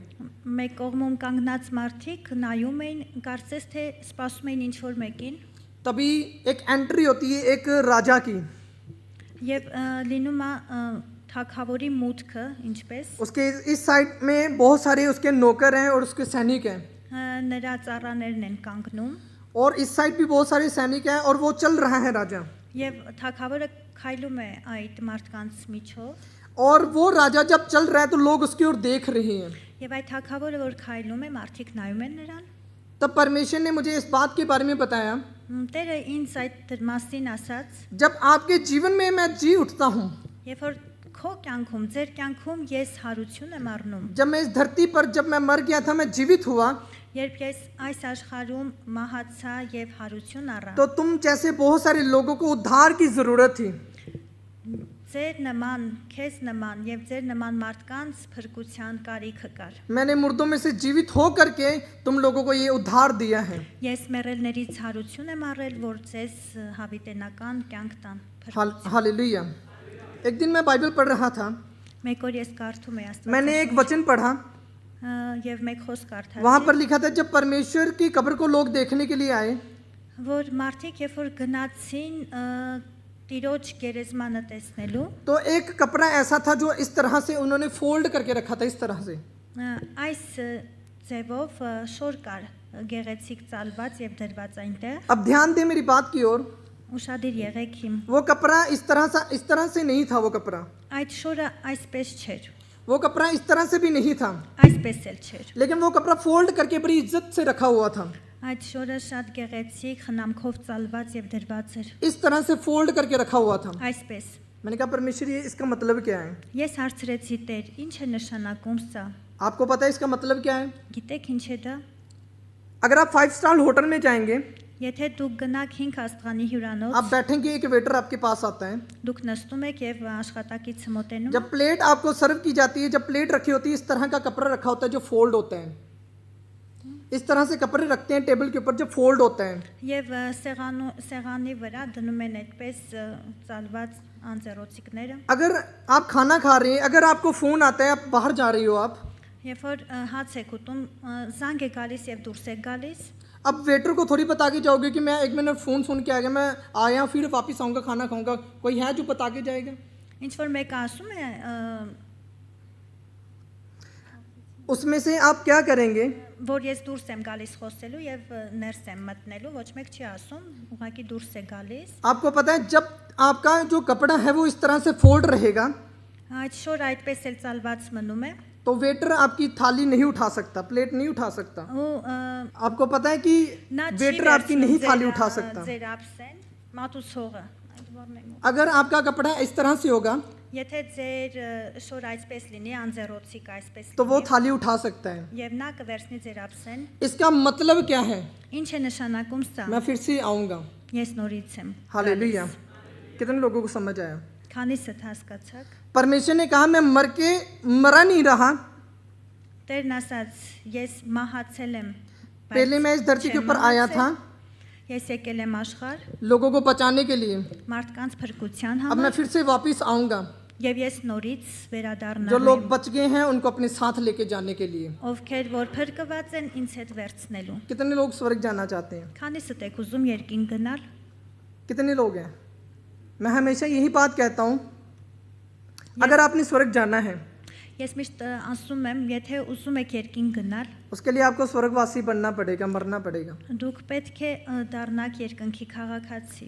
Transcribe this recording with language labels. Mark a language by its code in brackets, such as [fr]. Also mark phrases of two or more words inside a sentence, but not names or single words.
[hy] Մեկ կողմում կանգնած մարդիկ նայում էին, կարծես թե սպասում էին ինչ որ մեկին, [hi] तभी एक एंट्री होती है एक राजा की, [hy] եւ լինում է թագավորի մուտքը, ինչպես [hi] उसके इस साइड में बहुत सारे उसके नौकर हैं और उसके सैनिक हैं, [hy] նրա ծառաներն են կանգնում [hi] और इस साइड भी बहुत सारे सैनिक हैं और वो चल रहा है राजा, [hy] եւ թագավորը քայլում է այդ մարդկանց միջով [hi] और वो राजा जब चल रहा है तो लोग उसकी ओर देख रहे हैं। [hy] եւ այդ թագավորը որ քայլում է մարդիկ նայում են նրան [hi] तब परमेश्वर ने मुझे इस बात के बारे में बताया, [hy] Տերը ինձ այդ մասին ասաց [hi] जब आपके जीवन में मैं जी उठता हूँ, [hy] երբ որ քո կյանքում ձեր կյանքում ես հարություն եմ առնում [hi] जब मैं इस धरती पर जब मैं मर गया था मैं जीवित हुआ, [hy] երբ ես այս աշխարհում մահացա եւ հարություն առա [hi] तो तुम जैसे बहुत सारे लोगों को उद्धार की जरूरत थी। [hy] ձեր նման քեզ նման եւ ձեր նման մարդկանց փրկության կարիքը կար [hi] मैंने मुर्दों में से जीवित हो करके तुम लोगों को ये उद्धार दिया है। [hy] ես մեռելներից հարություն եմ առել որ ձեզ հավիտենական կյանք տան [hi] हालेलुया। एक दिन मैं बाइबल पढ़ रहा था, [hy] մեկ օր ես կարդում եմ [hi] मैंने एक वचन पढ़ा, [hy] եւ մեկ խոսք [hi] वहां [hy] կարդացի [hi] पर लिखा था जब परमेश्वर की कब्र को लोग देखने के लिए आए [hy] որ մարդիկ երբ որ գնացին տիրոջ գերեզմանը տեսնելու [hi] तो एक कपड़ा ऐसा था जो इस तरह से उन्होंने फोल्ड करके रखा था, इस तरह से। [hy] այս ձևով շոր կար գեղեցիկ ծալված եւ դրված այնտեղ [hi] अब ध्यान दे मेरी बात की ओर, [hy] ուշադիր եղեք իմ [hi] वो कपड़ा इस तरह से नहीं था, वो कपड़ा [hy] այդ շորը այսպես չէր [hi] वो कपड़ा इस तरह से भी नहीं था, [hy] այսպես էլ չէր [hi] लेकिन वो कपड़ा फोल्ड करके बड़ी इज्जत से रखा हुआ था, [hy] այդ շորը շատ գեղեցիկ խնամքով ծալված եւ դրված էր [hi] इस तरह से फोल्ड करके रखा हुआ था। [hy] այսպես [hi] मैंने कहा परमेश्वर ये इसका मतलब क्या है? [hy] ես հարցրեցի Տեր ինչ է नशանակում սա [hi] आपको पता है इसका मतलब क्या है? [hy] գիտեք ինչ է դա [hi] अगर आप 5 [en] star hotel [hi] में जाएंगे, [hy] եթե դուք गनाք 5 աստղանի հյուրանոց [hi] आप बैठेंगे, एक वेटर आपके पास आता है, [hy] դուք նստում եք եւ աշխատակիցը մոտենում [hi] जब प्लेट आपको सर्व की जाती है, जब प्लेट रखी होती है, इस तरह का कपड़ा रखा होता है जो फोल्ड होता है, इस तरह से कपड़े रखते हैं टेबल के ऊपर जो फोल्ड होता है, [hy] եւ սեղանի վրա դնում են այդպես ծալված անձեռոցիկները [hi] अगर आप खाना खा रहे हैं, अगर आपको फोन आता है, आप बाहर जा रही हो आप, [hy] երբ որ հաց եք ուտում զանգ է գալիս եւ դուրս եք գալիս [hi] अब वेटर को थोड़ी बता के जाओगे कि मैं 1 [en] minute phone [hi] सुन के आ गया, मैं आया फिर वापस आऊंगा खाना खाऊंगा, कोई है जो बता के जाएगा? [hy] ինչ որ մեկը ասում է [hi] उसमें से आप क्या करेंगे? [hy] որ ես դուրս եմ գալիս խոսելու եւ ներս եմ մտնելու ոչ մեկ չի ասում ուղղակի դուրս է գալիս [hi] आपको पता है जब आपका जो कपड़ा है वो इस तरह से फोल्ड रहेगा [hy] այդ շորը այդպես էլ ծալված մնում է [hi] तो वेटर आपकी थाली नहीं उठा सकता, प्लेट नहीं उठा सकता। [hy] ու [hi] आपको पता है कि [hy] նա չի [hi] वेटर आपकी नहीं थाली उठा सकता। [hy] ձեր ապսեն մատուցողը այդ բառներն [hi] अगर आपका कपड़ा इस तरह से होगा [hy] եթե ձեր շորը այսպես լինի անձեռոցիկ այսպես [hi] तो वो [hy] լինի [hi] थाली उठा सकता है। [hy] եւ նա կվերցնի ձեր ապսեն [hi] इसका मतलब क्या है? [hy] ինչ է նշանակում սա [hi] मैं फिर से आऊंगा। [hy] ես նորից եմ [hi] हालेलुया। कितने लोगों को समझ आया? [hy] քանիսը հասկացաք [hi] परमेश्वर ने कहा मैं मरा नहीं रहा, [hy] Տերն ասաց ես մահացել եմ [hi] पहले मैं इस धरती के ऊपर आया था [hy] ես եկել եմ աշխարհ [hi] लोगों को बचाने के लिए, [hy] մարդկանց փրկության [hi] अब मैं [hy] համար [hi] फिर से वापस आऊंगा। [hy] եւ ես նորից [hi] जो [hy] վերադառնալու [hi] लोग [hy] եմ [hi] बच गए हैं उनको अपने साथ लेके जाने के लिए। [hy] ովքեր որ փրկված են ինձ հետ վերցնելու [hi] कितने लोग स्वर्ग जाना चाहते हैं? [hy] քանիսը եք ուզում երկին գնալ [hi] कितने लोग हैं? मैं हमेशा यही बात कहता हूँ, अगर आपने स्वर्ग जाना है [hy] ես միշտ ասում եմ եթե ուզում եք երկին գնալ [hi] उसके लिए आपको स्वर्गवासी बनना पड़ेगा, मरना पड़ेगा। [hy] դուք պետք է դառնաք երկնքի քաղաքացի